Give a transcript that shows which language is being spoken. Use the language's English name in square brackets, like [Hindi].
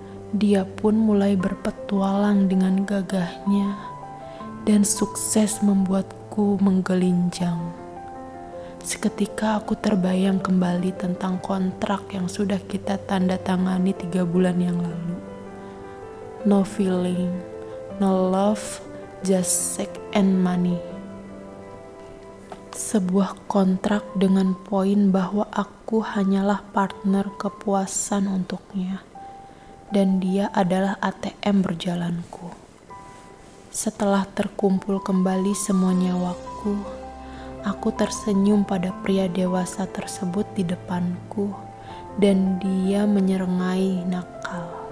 [Indonesian] Dia pun mulai berpetualang dengan gagahnya dan sukses membuatku menggelinjang. Seketika aku terbayang kembali tentang kontrak yang sudah kita tanda tangani 3 bulan yang lalu. [English] No feeling, no love, just sex and money. [Indonesian] Sebuah kontrak dengan poin bahwa aku hanyalah partner kepuasan untuknya, dan dia adalah ATM berjalanku. Setelah terkumpul kembali semua nyawaku, aku tersenyum pada pria dewasa tersebut di depanku, dan dia menyerengai nakal.